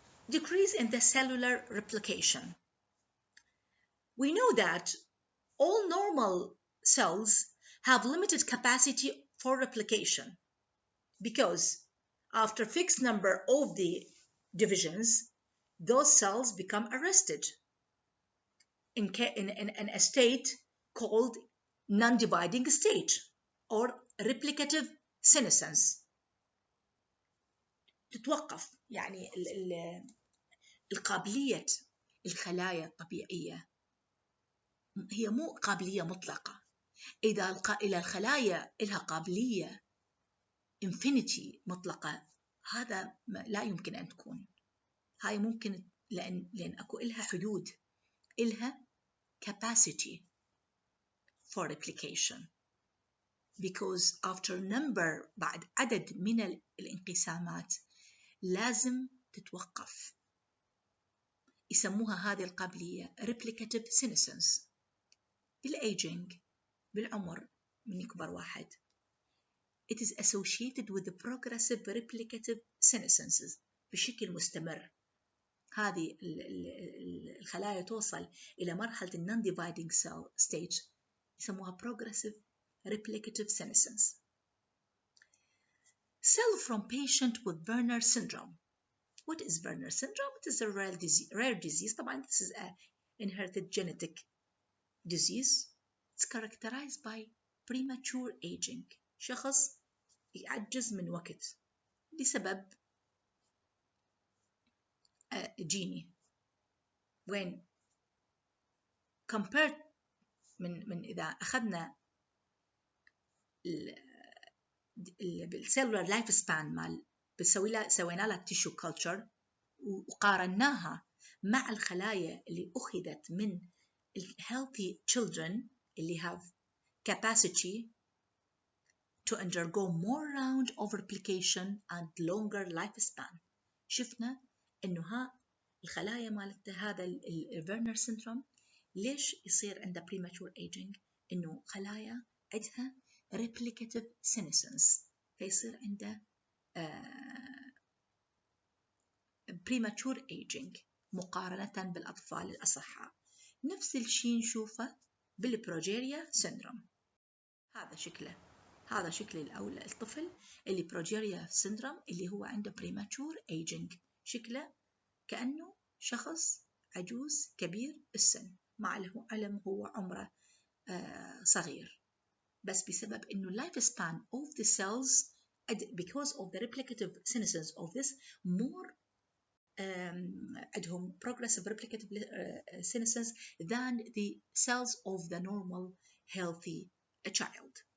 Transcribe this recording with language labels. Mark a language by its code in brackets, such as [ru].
[en] Decrease in the cellular replication. We know that all normal cells have limited capacity for replication because after fixed number of the divisions, those cells become arrested in a state called non-dividing state or replicative senescence. [ar] تتوقف يعني القابلية الخلايا الطبيعية هي مو قابلية مطلقة. إذا الخلايا لها قابلية infinity مطلقة، هذا لا يمكن أن تكون. هاي ممكن لأن أكو إلها حدود، إلها [en] capacity for replication. Because after number [ar] بعد عدد من الانقسامات لازم تتوقف. يسموها هذه القابلية replicative senescence. بالaging بالعمر من يكبر واحد [en] it is associated with the progressive replicative senescences [ar] بشكل مستمر. هذه الخلايا توصل إلى مرحلة [en] non-dividing cell stage [ar] يسموها [en] progressive replicative senescence. Cell from patient with Werner syndrome. What is Werner syndrome? It is a rare disease. طبعا this is an inherited genetic disease. It's characterized by premature aging. [ar] شخص يعجز من وقت بسبب جيني. [en] when compared [ar] من إذا أخذنا بالcellular [en] life span [ar] مال سوينا لها [en] tissue culture [ar] وقارناها مع الخلايا اللي أخذت من [en] healthy children اللي have capacity to undergo more round of replication and longer lifespan. [ar] شفنا إنه الخلايا مالت هذا الفيرنر سيندروم ليش يصير عنده [en] premature aging؟ [ar] إنه خلايا عندها [en] replicative senescence [ar] فيصير عنده premature aging مقارنة بالأطفال الأصحاء. نفس الشيء نشوفه بالبروجيريا سيندروم. هذا شكل الطفل اللي بروجيريا سيندروم اللي هو عنده [en] premature aging. [ar] شكله كأنه شخص عجوز كبير السن مع العلم هو عمره صغير، بس بسبب إنه [en] life span of the cells because of the replicative senescence of this more عندهم progressive replicative senescence than the cells of the normal healthy child.